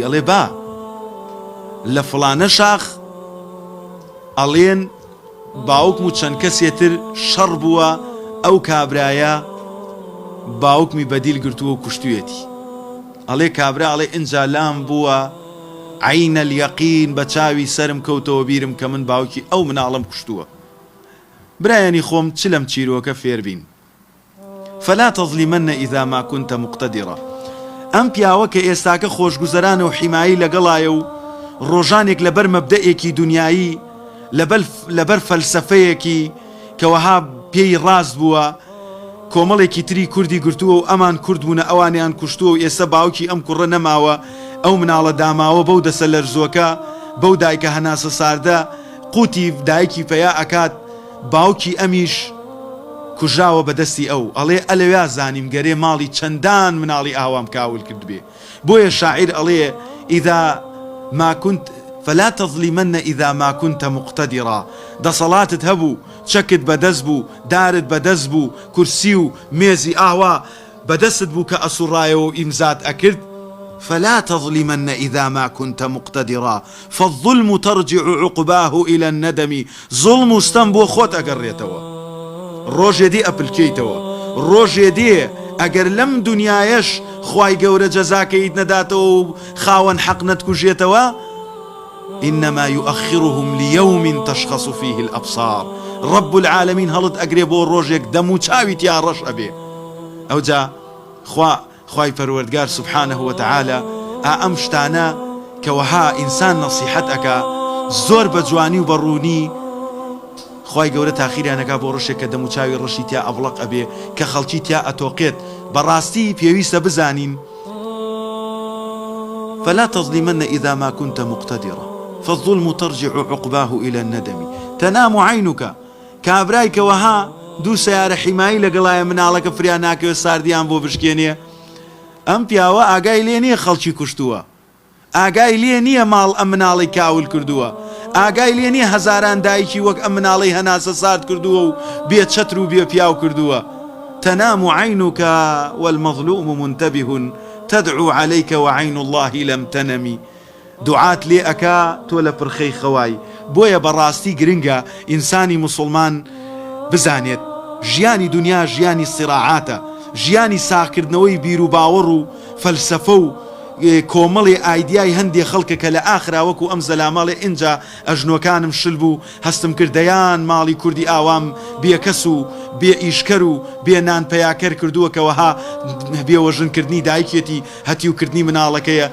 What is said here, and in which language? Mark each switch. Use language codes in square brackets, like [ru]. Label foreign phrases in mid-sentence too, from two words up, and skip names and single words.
[ckb] ئەڵێ: با لە فڵانە شاخ ئەڵێن باوکم و چەند کەسێتر شەڕ بووە، ئەو کابرایە باوکمی بەدیل گرتووە و کوشتویەتی. ئەڵێ کابرا ئەڵێ: ئینجا لام بووە [ar] عینە اليەقین، [ckb] بە چاوی سرم کەوتەوە بیرم کە من باوکی ئەو مناڵم کوشتووە. برایانی خۆم، چ لەم چیرۆکە فێربین. [ar] فلا تظلمن إذا ما كنت مقتدرا. [ckb] ئەم پیاوە کە ئێستاکە خۆشگوزەرانە و حیمایی لەگەڵایە و ڕۆژانێک لەبەر مەبدەئێکی دنیایی، لەبەر فەلسەفەیەکی کەوەها پێی ڕاست بووە، کۆمەڵێکی تری کوردی گرتووە و ئەمان کورد بوونە، ئەوانیان کوشتووە و ئێستا باوکی ئەم کوڕە نەماوە، ئەو مناڵە داماوە بەو دەسە لەرزۆکە، بەو دایکە هەناسە ساردە قوتی دایکی پەیا ئەکات، باوکی ئەمیش کوژراوە بەدەستی ئەو. ئەڵێ: ئەلەویا زانیم گەرێ ماڵی چەندان مناڵی ئاوام کاول کرد بێ. بۆیە شاعیر ئەڵێ: [ar] ئیذا ما كنت فلا تظلمن إذا ما كنت مقتدرا. [ckb] دەسەڵاتت هەبوو، چەکت بەدەست بوو، دارت بەدەست بوو، کورسی و مێزی ئاوا بەدەستت بوو کە ئەسوڕایەوە و ئیمزات ئەکرد. [ar] فلا تظلمن إذا ما كنت مقتدرا فالظلم ترجع عقباه إلى الندم. [ckb] ظلم وستم بۆ خۆت ئەگەڕێتەوە، ڕۆژێ دی ئەپلکەیتەوە، ڕۆژێ دێ ئەگەر لەم دنیایەش خوای گەورە جەزاکەیت نەداتەوە و خاوەن حەق نەتکوژێتەوە، [ar] إنما يؤخرهم ليوم تشخص فيه الأبصار. رب العالمين [ckb] هەڵت ئەگرێ بۆ ڕۆژێک دەم و چاوی تیا ڕەش ئەبێ. ئەوجا خوای پەروەردگار [ar] سبحانه وتعالى [ckb] ئەم شتانە کەوەها ئینسان نەسیحەت ئەکا زۆر بە جوانی و بەڕوونی، خوای گەورە تاخیریانەکا بۆ ڕۆژێک کە دەم و چاوی ڕەشی تیا ئەبڵق ئەبێ، کە خەڵکی تیا ئەتۆقێت. بەڕاستی پێویستە بزانین: [ar] فلا تظلمن إذا ما كنت مقتدرا فالظلم ترجع عقباه إلى الندم تنام عينك. [ckb] کابرای کەوەها دوو سەیارە حیمایی لەگەڵایە مناڵەکە فریا ناکەوێت ساردیان بۆ بشکێنێ. ئەم پیاوە ئاگای لێ نییە خەڵکی کوشتووە، ئاگای لێ نییە ماڵ ئەم مناڵی کاول کردووە، ئاگای لێ نییە هەزاران دایکی وەک ئەم مناڵی هەناسە سارد کردووە و بێ چەتر و بێ پیاو کردووە. [ar] تنام عينك والمظلوم منتبه تدعو عليك وعين الله لم تنم. [ckb] دوعات لێ ئەکا تۆ لە پرخەی خەوای، بۆیە بەڕاستی گرنگە ئینسانی مسلمان بزانێت ژیانی دنیا ژیانی سیراعاتە، ژیانی ساکردنەوەی بیر و باوەڕ و فەلسەفە و کۆمەڵی ئایدیای هەندێک خەڵکە کە لە ئاخرا وەکو ئەم زەلامەڵێ ئینجا ئەژنۆکانم شل بوو هەستم کردەیان ماڵی کوردی ئاوام بێکەس و بێ ئیشکەر و بێ نانپەیاکەر کردووەکەوەها بێوەژنکردنی دایکێتی هەتی و کردنی مناڵەکەیە.